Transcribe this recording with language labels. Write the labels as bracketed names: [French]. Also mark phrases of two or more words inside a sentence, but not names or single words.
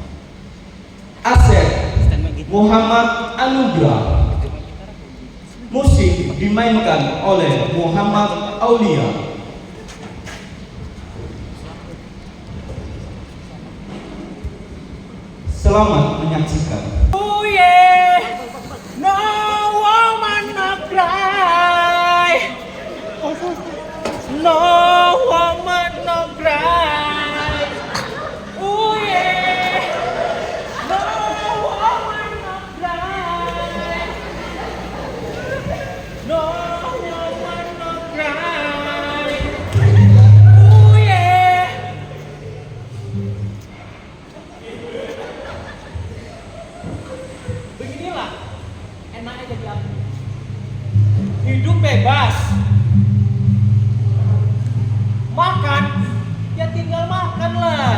[Indonesian] Asep Muhammad Anugrah. Musik dimainkan oleh Muhammad Aulia. Selamat menyaksikan. [English] Oh yeah, no woman no cry, no woman no cry. Oh yeah, no woman no cry, no woman no cry. Oh yeah. [Indonesian] Beginilah enaknya jadi aku. Hidup bebas. Makan, ya tinggal makan lah.